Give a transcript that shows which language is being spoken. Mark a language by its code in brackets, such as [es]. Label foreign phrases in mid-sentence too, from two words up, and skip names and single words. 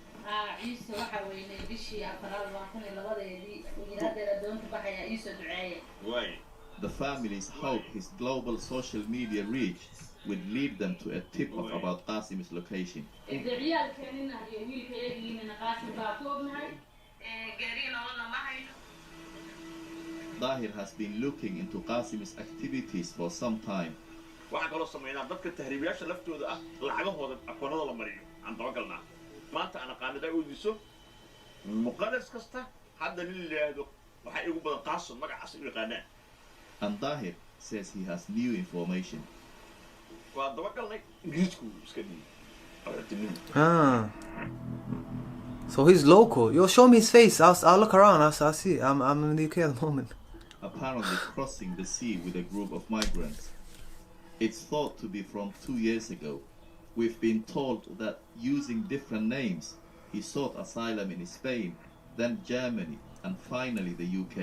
[en] The families hope his global social media reach will lead them to a tip of about Qasim's location. Dahir has been looking into Qasim's activities for some time. [so] Waxaan kaloo sameynaa dadka tahriibayaasha laftooda ah lacagahooda akoonada la mariyo aan dabagalnaa maanta ana qaanada u diso muqadas kasta hadda nin leeyahay waxa ugu badan Qaasim magacaas u yaqaanaan. [en] And Dahir says he has new information. [so] Waa dabagalnay Ingiriisku iska dhigay. [en] So he's local. Yo, show me his face. I'll look around. I'll see. I'm in the UK at the moment. Apparently crossing the sea with a group of migrants. It's thought to be from 2 years ago. We've been told that using different names, he sought asylum in Spain, then Germany, and finally the UK.